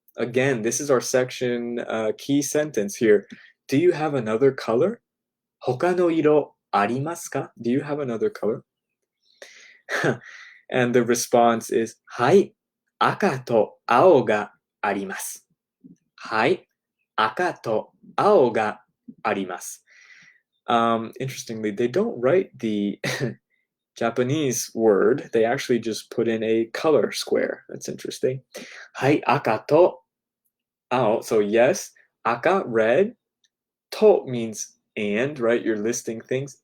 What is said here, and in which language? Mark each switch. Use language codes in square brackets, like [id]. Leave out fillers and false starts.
[en] Again, this is our section key sentence here. Do you have another color? [ja] 他の色ありますか? [en] Do you have another color? And the response is [ja] はい、赤と青があります。はい、赤と青があります。 [en] Interestingly, they don't write the Japanese word. They actually just put in a color square. That's interesting. [ja] はい、赤と青. [en] So yes, 赤, red. To means and, right? You're listing things.